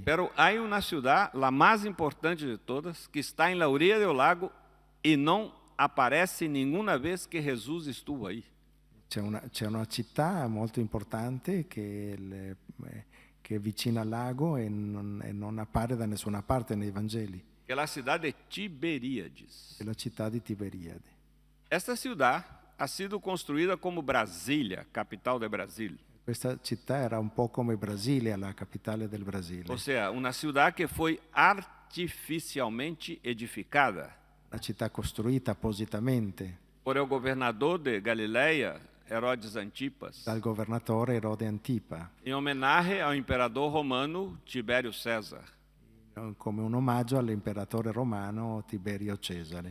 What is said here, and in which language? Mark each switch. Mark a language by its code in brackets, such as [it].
[pt] Pero há uma cidade, a mais importante de todas, que está em [es] la orilla del lago [pt] e não aparece nenhuma vez que Jesus estuvo aí. [it] C'è una città molto importante che è vicina al lago e non appare da nessuna parte nei Vangeli. [pt] Que é a cidade de Tiberíades. [it] È la città di Tiberiade. [pt] Esta cidade ha sido construída como Brasília, capital de Brasil. [it] Questa città era un po' come Brasile, la capitale del Brasile. [pt] Ou seja, uma cidade que foi artificialmente edificada [it] Una città costruita appositamente [pt] por el governador de Galileia, Herodes Antipas, [it] dal governatore Erode Antipa, [pt] em homenagem ao imperador romano Tibério César. [it] come un omaggio all'imperatore romano Tiberio Cesare.